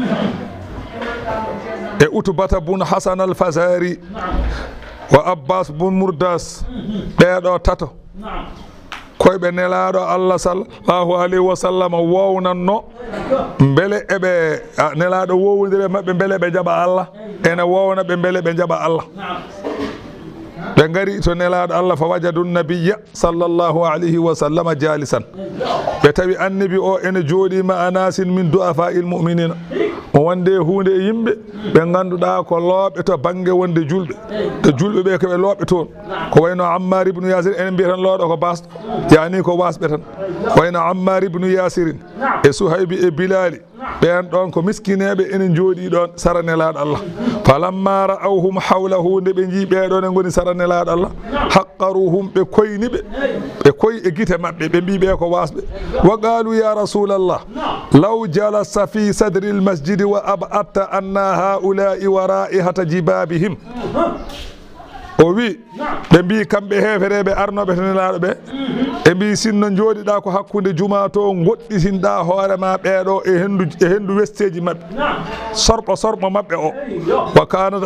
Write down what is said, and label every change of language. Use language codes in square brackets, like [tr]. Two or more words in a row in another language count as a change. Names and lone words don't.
[ff] e utbata bun hasan al fazari wa abbas bun murdas ɓeeɗo tato koyɓe nelaɗo allah [ar] صلى الله عليه وسلم [ff] wownanno beele eɓe nelaɗo wowodire mabɓe beele ɓe jaɓa allah ene wowna ɓe beele ɓe jaɓa allah ɓe ngari to nelaɗo allah [ar] فوجدوا النبي صلى الله عليه وسلم جالسا [ff] ɓe tawi annabi o ene jooɗima [ar] أناسا من ضعفاء المؤمنين [ff] o wonde hunde e yimɓe ɓe ganduɗa ko looɓe to banggue wonde julɓe to julɓe ɓe koɓe looɓe toon ko wayno ammar ibnu yasir enen mbiya tan looɗo ko basɗo yani ko wasɓe tan wayno ammar ibnu yasirin e suhaybi e bilali ɓen ɗon ko miskineɓe ene jooɗi ɗon sara nelaɗo allah [ar] فلما رأوهم حوله [ff] nde ɓe jii ɓeɗon e goni sara nelaɗo allah haqqaruhum ɓe koyniɓe ɓe koyi e guite mabɓe ɓe mbi ɓe [ar] ko wasɓe وقالوا يا رسول الله لو جلست في صدر المسجد وأبعدت عنا هؤلاء ورائحة جبابهم [ff] o wi ɓe mbi kamɓe hefereɓe arnoɓe to nelaɗo ɓe ɓe mbi sinno jooɗiɗa ko hakkude juma to goɗɗitinɗa hoorema ɓeɗo e hendu westeji mabɓe sorɓo mabɓe o wa kanat